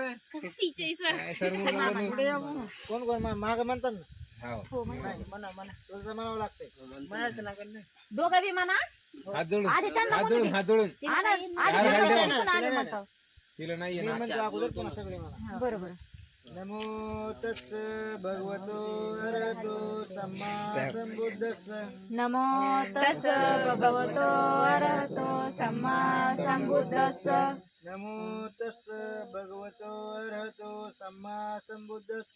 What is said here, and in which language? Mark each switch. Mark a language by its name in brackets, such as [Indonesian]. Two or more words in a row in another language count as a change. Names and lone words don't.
[Marathi] काय सर कोण कोण माग म्हणतात ना. हो. म्हणा तुझं म्हणावं लागतंय. म्हणायचं ना गं. दोघं बी म्हणा. हात जोडून आधी त्यांना हात जोडून हात जोडून आम्ही म्हणतो. तिला नाहीये मी ना. म्हणतो अगोदर पुन्हा सगळे म्हणा. बरोबर. [Pali] नमो तस् भगवतो अरहतो सम्मा संबुद्धस्स. नमो तस् भगवतो अरहतो सम्मा संबुद्धस्स. नमो तस् भगवतो अरहतो सम्मा संबुद्धस्स.